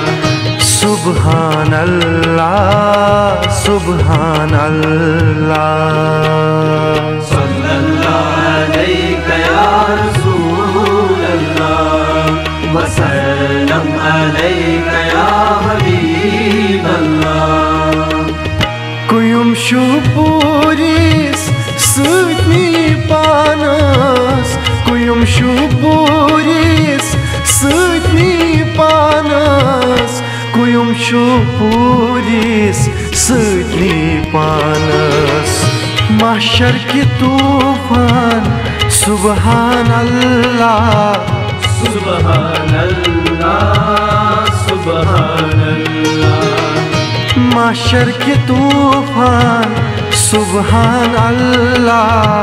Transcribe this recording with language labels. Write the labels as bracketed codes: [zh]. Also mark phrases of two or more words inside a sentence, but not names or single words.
[ar] سبحان اللہ سبحان اللہ صلی اللہ علیک یا رسول اللہ وسلم علیک یا حبیب اللہ [ks] کویم شو پوریس سۭتۍ پانس کویم شو پوریس سۭتۍ پانس کویم شو پوریس سۭتۍ پانس [ur] محشر کی طوفان [ar] سبحان اللہ سبحان اللہ سبحان اللہ [ur] محشر کی طوفان [ar] سبحان اللہ